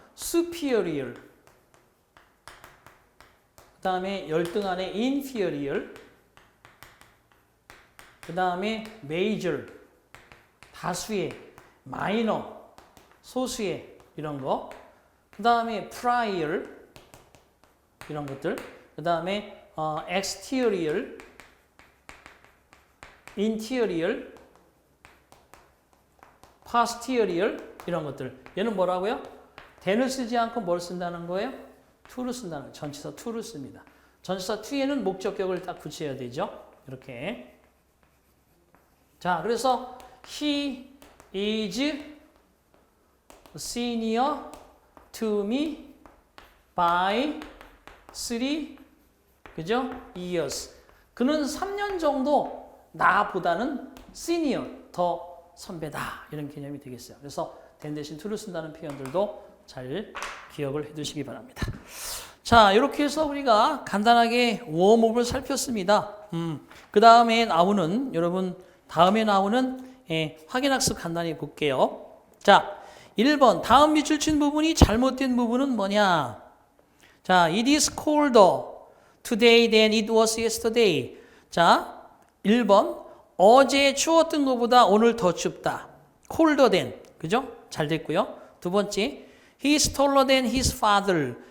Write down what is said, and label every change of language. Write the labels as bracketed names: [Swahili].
[Korean] superior 그 다음에 열등 안에 inferior 그 다음에 major 다수의 마이너, 소수의 이런 거, 그 다음에 prior 이런 것들, 그 다음에 exterior, interior, posterior 이런 것들. 얘는 뭐라고요? then을 쓰지 않고 뭘 쓴다는 거예요? to를 쓴다는 거예요. 전치사 to를 씁니다. 전치사 to에는 목적격을 딱 붙여야 되죠. 이렇게. 자, 그래서 [English] he is senior to me by 3 [Korean] 그죠? [English] years. [Korean] 그는 3년 정도 나보다는 시니어, 더 선배다. 이런 개념이 되겠어요. 그래서 than 대신 to를 쓴다는 표현들도 잘 기억을 해두시기 바랍니다. 자, 이렇게 해서 우리가 간단하게 웜업을 살폈습니다. 그 다음에 나오는, 여러분, 다음에 나오는 확인학습 간단히 볼게요. 자, 1번. 다음 밑줄 친 부분이 잘못된 부분은 뭐냐? [English] 자, it is colder today than it was yesterday. [Korean] 자, 1번. 어제 추웠던 것보다 오늘 더 춥다. colder than. 그죠? 잘 됐고요. 두 번째. [English] He is taller than his father.